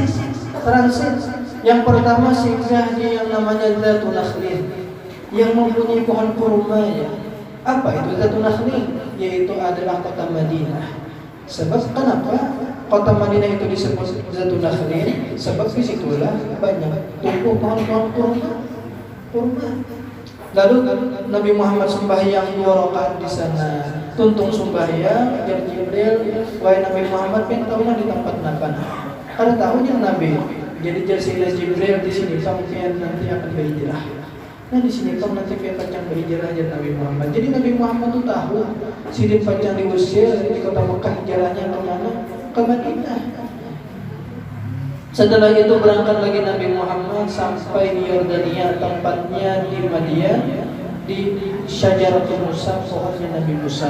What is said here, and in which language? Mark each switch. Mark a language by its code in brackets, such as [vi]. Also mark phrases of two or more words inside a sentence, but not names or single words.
[id] Yang pertama singgah di yang namanya Zatul Nakhlin yang mempunyai pohon kurma ya. Apa itu Zatul Nakhlin? Yaitu adalah kota Madinah. Sebab kenapa kota Madinah itu disebut Zatul Nakhlin? Sebab disitulah banyak tumbuh pohon-pohon kurma. Lalu Nabi Muhammad sembahyang 2 rakaat di sana. [bjn] Tuntung sembahyang, jadi Jibril, wahai Nabi Muhammad, pengen tahu di tempat napa? Ada tahunya Nabi. Jadi Sayyidina Jibril di sini sampai nanti akan berhijrah. Nah di sini kan nanti dia pacang berhijrah aja Nabi Muhammad. Jadi Nabi Muhammad itu tahu Sidin pacang diusir di kota Mekah, hijrahnya kemana? Ke Madinah. [id] Setelah itu berangkat lagi Nabi Muhammad sampai di Yordania, tempatnya di Madian, di Syajaratul Musa, pohonnya Nabi Musa.